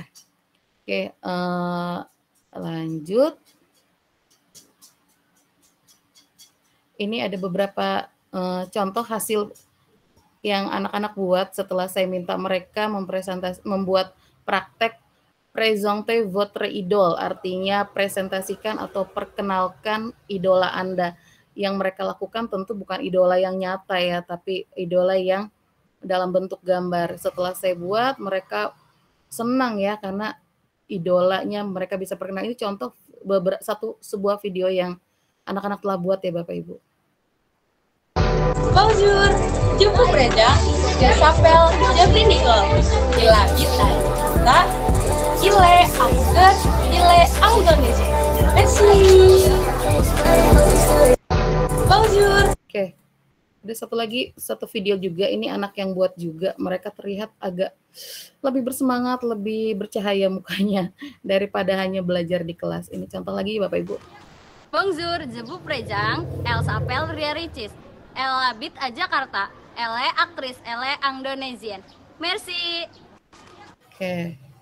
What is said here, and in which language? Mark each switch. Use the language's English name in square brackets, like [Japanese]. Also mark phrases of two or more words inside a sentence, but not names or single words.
[Indonesian] Oke, lanjut. Ini ada beberapa contoh hasil yang anak-anak buat setelah saya minta mereka membuat praktek [French] présenter votre idole, [Indonesian] artinya presentasikan atau perkenalkan idola Anda. Yang mereka lakukan tentu bukan idola yang nyata ya, tapi idola yang dalam bentuk gambar. Setelah saya buat, mereka senang ya karena idolanya mereka bisa perkenal. Ini contoh sebuah video yang anak-anak telah buat ya Bapak Ibu. [French] Bonjour, je vous présente, je s'appelle Jeffrey Nicole. Il habite à Jakarta. Il est acteur, il est Indonésien. Merci. Bonjour. [Indonesian] Oke. Ada satu video juga, ini anak yang buat juga. Mereka terlihat agak lebih bersemangat, lebih bercahaya mukanya daripada hanya belajar di kelas. Ini contoh lagi Bapak Ibu. [French] Bonjour, je vous présente, elle s'appelle Ria Ricis. Elle habite à Jakarta. Elle est actrice, elle est Indonesienne. Merci. [Indonesian] Oke.